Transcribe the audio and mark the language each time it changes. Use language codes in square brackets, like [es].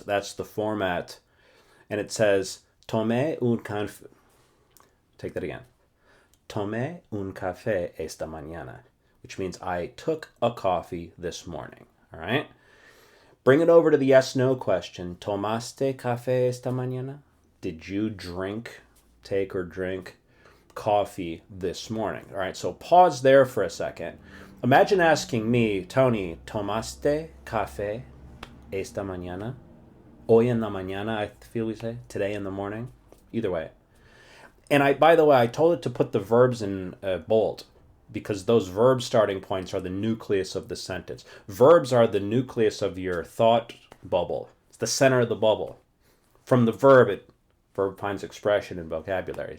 [en] That's the format. And it says, [es] Tomé un café. [en] Take that again. [es] Tomé un café esta mañana, [en] which means I took a coffee this morning. All right? Bring it over to the yes-no question. [es] ¿Tomaste café esta mañana? [en] Did you take or drink coffee this morning? All right, so pause there for a second. Imagine asking me, [es] Tony, ¿tomaste café esta mañana? Hoy en la mañana, [en] I feel we say. Today in the morning. Either way. And by the way, I told it to put the verbs in bold because those verb starting points are the nucleus of the sentence. Verbs are the nucleus of your thought bubble. It's the center of the bubble. From the verb finds expression and vocabulary.